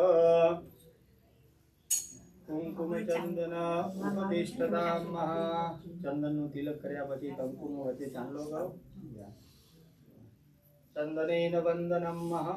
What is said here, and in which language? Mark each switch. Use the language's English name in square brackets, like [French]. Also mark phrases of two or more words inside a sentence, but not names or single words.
[Sanskrit] कुंकुम चंदन उपतिष्ठतां महा। [Gujarati] चंदनનું તિલક કર્યા પછી કંકુનો વચ્ચે ચાંદલો કરો। [Sanskrit] चंदनेन वंदनं महा।